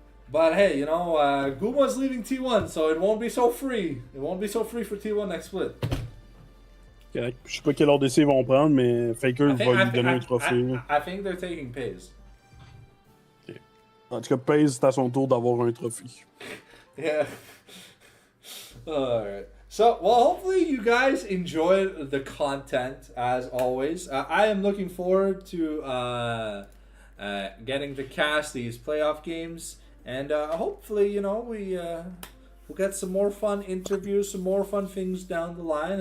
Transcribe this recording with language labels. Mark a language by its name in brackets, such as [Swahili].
[English] But hey, you know, Guma's leaving T1, so it won't be so free. It won't be so free for T1 next split. Correct. [French] Je sais pas quel ordre d'essai ils vont prendre, mais Faker va lui donner un trophée. [English] I think they're taking Pays. Okay. [French] En tout cas, Pays, c'est à son tour d'avoir un trophée. [English] Yeah. Alright. So, well, hopefully you guys enjoyed the content, as always. I am looking forward to getting to cast these playoff games. And hopefully, you know, we'll get some more fun interviews, some more fun things down the line.